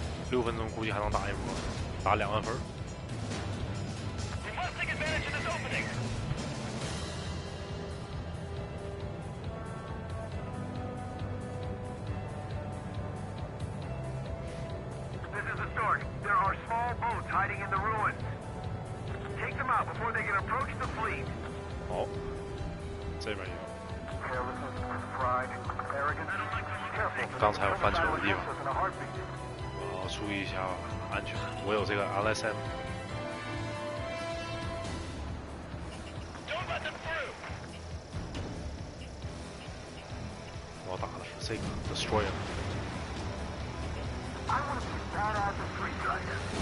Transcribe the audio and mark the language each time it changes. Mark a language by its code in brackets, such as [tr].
[zh] 6分钟估计还能打一波，打2万分。 [en] We must take advantage of this opening. This is the start. There are small boats hiding in the ruins. Take them out before they can approach the fleet. [zh] 好，这边也有。 [en] Carelessness, pride, arrogance. Careful. [zh] 刚才我犯错的地方，我要注意一下安全。我有这个 LSM。 [en] Don't let them through. [zh] 我打的是这个 Destroyer。 [en] I want to be badass and free strider.